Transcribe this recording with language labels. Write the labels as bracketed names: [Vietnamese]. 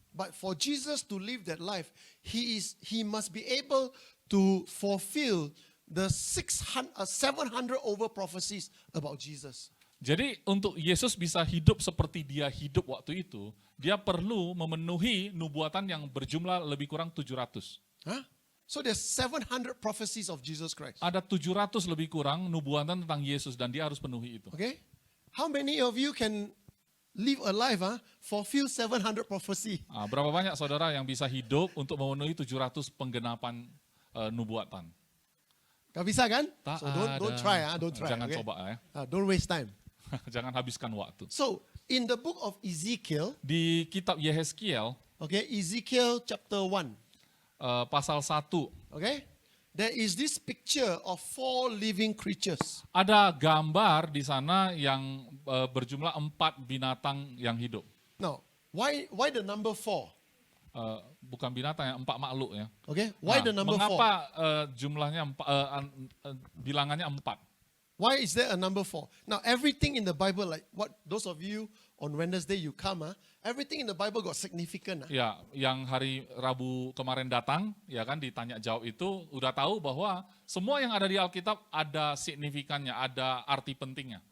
[English] But for Jesus to live that life, he must be able to fulfill the 700 over prophecies about Jesus. [Indonesian] Jadi untuk Yesus bisa hidup seperti dia hidup waktu itu, dia perlu memenuhi nubuatan yang berjumlah lebih kurang 700. Huh? [English] So there's 700 prophecies of Jesus Christ. [Indonesian] Ada 700 lebih kurang nubuatan tentang Yesus dan dia harus penuhi itu. [English] Okay? How many of you can live a life, fulfill 700 prophecy? [Indonesian] Berapa banyak saudara yang bisa hidup untuk memenuhi 700 penggenapan nubuatan? Gak bisa kan? Tak [English] So don't [Indonesian] ada. [English] try, don't try. [Indonesian] Jangan [English] Okay? [Indonesian] coba ya. [English] Don't waste time. [Indonesian] Jangan habiskan waktu. [English] So in the book of Ezekiel, [Indonesian] Di kitab Yehezkiel, [English] okay, Ezekiel chapter 1, [Indonesian] pasal 1, [English] okay, there is this picture of 4 living creatures. [Indonesian] ada gambar di sana yang berjumlah 4 binatang yang hidup. [English] Now, why the number 4? [Indonesian] Bukan binatang ya, 4 makhluk ya. [English] Okay, why the number 4? [Indonesian] Mengapa jumlahnya bilangannya 4? [English] Why is there a number 4? Now, everything in the Bible, like what those of you on Wednesday you come, everything in the Bible got significant. [Indonesian] Ya, yang hari Rabu kemarin datang, ya kan ditanya jawab itu udah tahu bahwa semua yang ada di Alkitab ada signifikannya, ada arti pentingnya.